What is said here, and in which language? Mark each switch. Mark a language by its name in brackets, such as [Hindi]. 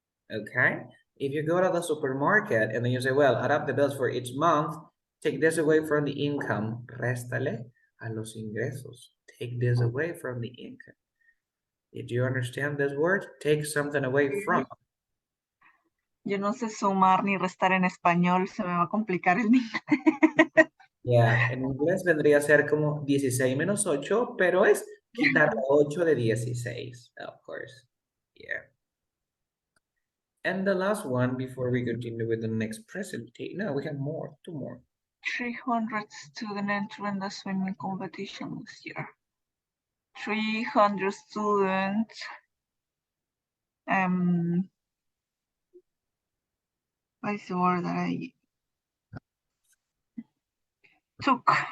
[English] Okay? If you go to the supermarket and then you say, well, add up the bills for each month, take this away from the income. [Spanish] Réstale a los ingresos. [English] Take this away from the income. Did you understand this word? Take something away from. [Spanish] Yo no sé sumar ni restar en español, se me va a complicar el inglés. Yeah, en inglés vendría a ser como 16 menos 8, pero es quitar 8 de 16, [English] of course. Yeah. And the last one before we continue with the next presentation. No, we have more, 2 more. 300 students entering the swimming competition this year. 300 students what is the word that I took?